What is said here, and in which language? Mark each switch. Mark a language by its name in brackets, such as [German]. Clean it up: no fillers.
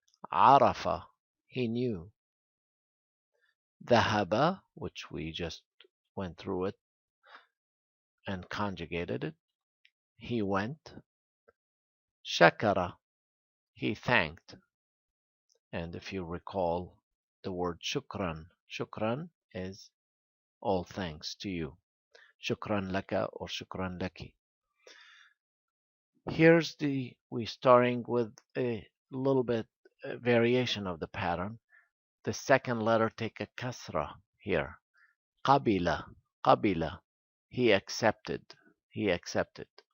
[English] Arafa, he knew. Dhahaba, which we just went through it and conjugated it, he went. Shakara, he thanked. And if you recall the word shukran, shukran is all thanks to you. [Arabic] شكرا لك [English] or [Arabic] شكرا لك. [English] We're starting with a little bit variation of the pattern. The second letter take a kasra here. [Arabic] قبل, قبل. [English] He accepted, he accepted.